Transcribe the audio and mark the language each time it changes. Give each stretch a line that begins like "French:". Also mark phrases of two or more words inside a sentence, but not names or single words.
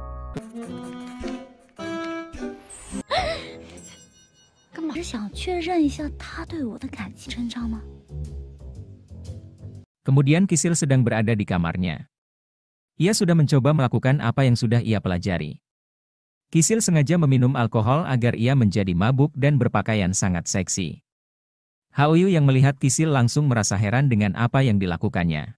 Chinese: 干嘛？是想确认一下他对我的感情真账吗？
Indonesian: Kemudian Kisil sedang berada di kamarnya. Ia sudah mencoba melakukan apa yang sudah ia pelajari. Kisil sengaja meminum alkohol agar ia menjadi mabuk dan berpakaian sangat seksi. Haoyu yang melihat Kisil langsung merasa heran dengan apa yang dilakukannya.